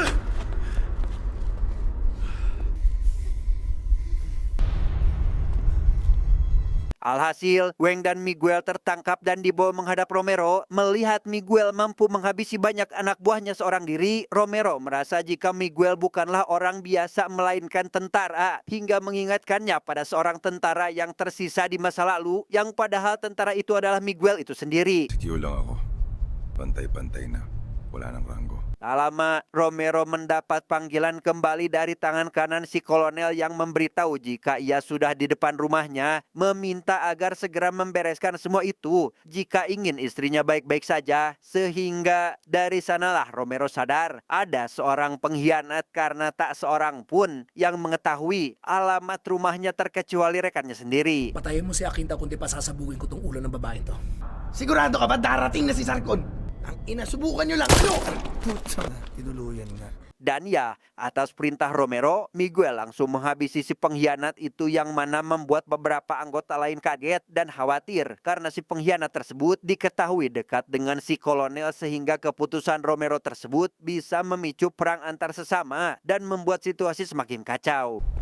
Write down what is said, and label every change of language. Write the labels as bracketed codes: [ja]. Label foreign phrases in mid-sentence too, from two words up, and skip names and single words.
[id] Alhasil, Weng dan Miguel tertangkap dan dibawa menghadap Romero. Melihat Miguel mampu menghabisi banyak anak buahnya seorang diri, Romero merasa jika Miguel bukanlah orang biasa melainkan tentara, hingga mengingatkannya pada seorang tentara yang tersisa di masa lalu, yang padahal tentara itu adalah Miguel itu sendiri. [tl] Sikyo lang ako. Pantay-pantay na. Wala nang ranggo. [id] Tak lama, Romero mendapat panggilan kembali dari tangan kanan si kolonel yang memberitahu jika ia sudah di depan rumahnya, meminta agar segera membereskan semua itu jika ingin istrinya baik-baik saja. Sehingga dari sanalah Romero sadar ada seorang pengkhianat karena tak seorang pun yang mengetahui alamat rumahnya terkecuali rekannya sendiri. [tl] Patayin mo si Akinta kundi pasasabugin ko tong ulo ng babaeng to. Sigurado ka ba darating na si Sarkon? Ang ina, subukan nyo lang. Ano? Putsa na, tinuluyan nga. [id] Dan ya, atas perintah Romero, Miguel langsung menghabisi si pengkhianat itu yang mana membuat beberapa anggota lain kaget dan khawatir karena si pengkhianat tersebut diketahui dekat dengan si kolonel sehingga keputusan Romero tersebut bisa memicu perang antar sesama dan membuat situasi semakin kacau.